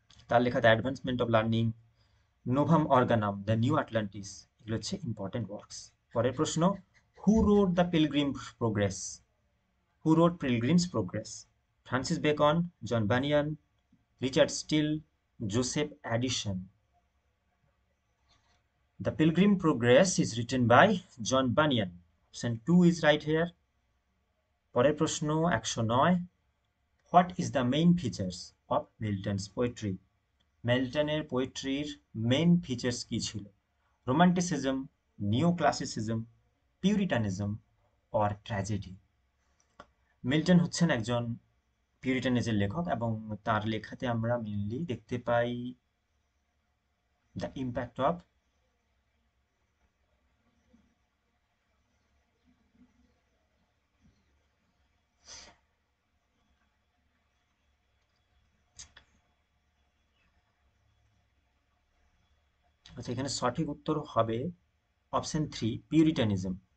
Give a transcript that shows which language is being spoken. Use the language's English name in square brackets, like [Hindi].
[Bangla] তার লেখা the advancement of learning, নোভাম অর্গানাম, the new Atlantis, এগুলো হচ্ছে ইম্পর্টেন্ট ওয়ার্কস। পরের প্রশ্ন, [English] Who wrote the Pilgrim's Progress? Who wrote Pilgrim's Progress? [Bangla] Francis Bacon, John banyan, Richard still, Joseph Edison. [English] The Pilgrim Progress is written by John Bunyan. Option 2 is right here. [Bangla] পরের প্রশ্ন [English] 109, What is the main features of Milton's poetry? [Bangla] মিল্টনের পোয়েট্রির main features কি ছিল? Romanticism, নিও classicism, পিউরিটানিজম or tragedy? Milton হচ্ছেন একজন পিউরিটানিজের লেখক এবং তার লেখাতে আমরা মেইনলি দেখতে পাই [English] the impact of [Bangla] আচ্ছা, এখানে সঠিক উত্তর হবে অপশন 3 পিউরিটানিজম।